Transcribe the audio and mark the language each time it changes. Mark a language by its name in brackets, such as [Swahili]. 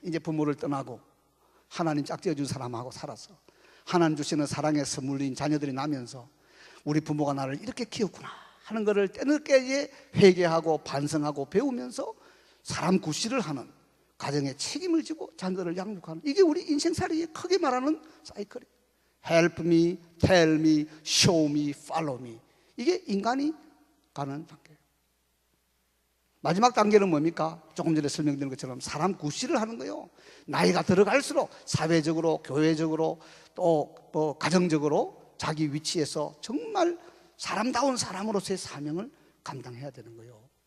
[Korean] 이제 부모를 떠나고 하나님 짝지어준 사람하고 살아서 하나님 주시는 사랑의 선물인 자녀들이 나면서 우리 부모가 나를 이렇게 키웠구나 하는 것을 때늦게 회개하고 반성하고 배우면서 사람 구실을 하는 가정에 책임을 지고 자녀들을 양육하는, 이게 우리 인생살이에 크게 말하는 사이클이에요. [English] Help me, tell me, show me, follow me. [Korean] 이게 인간이 가는 단계예요. 마지막 단계는 뭡니까? 조금 전에 설명드린 것처럼 사람 구실을 하는 거예요. 나이가 들어갈수록 사회적으로, 교회적으로, 또 뭐 가정적으로 자기 위치에서 정말 사람다운 사람으로서의 사명을 감당해야 되는 거예요.